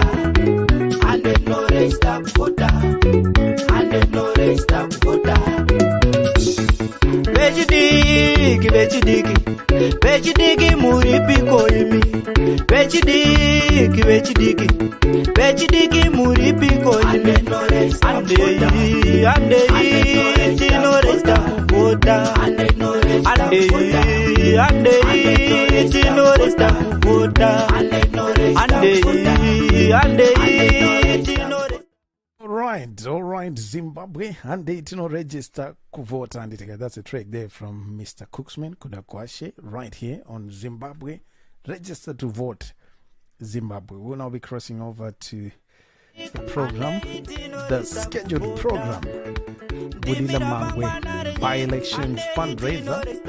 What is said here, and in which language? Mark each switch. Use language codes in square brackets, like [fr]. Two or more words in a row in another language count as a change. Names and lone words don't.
[sn] Aneknoresta kuvota. Aneknoresta kuvota. Vechidiki, vechidiki, vechidiki muripiko imi. Vechidiki, vechidiki, vechidiki muripiko imi. Andei, andei, tinoresta kuvota. Andei, andei, tinoresta kuvota. Andei, andei, tinoresta. [en] All right, Zimbabwe, and they register kuvota and it. That's a track there from Mr. Cooksman Kudakwashe right here on Zimbabwe. Register to vote, Zimbabwe. We'll now be crossing over to the program, the scheduled program, Bulilima by-elections fundraiser.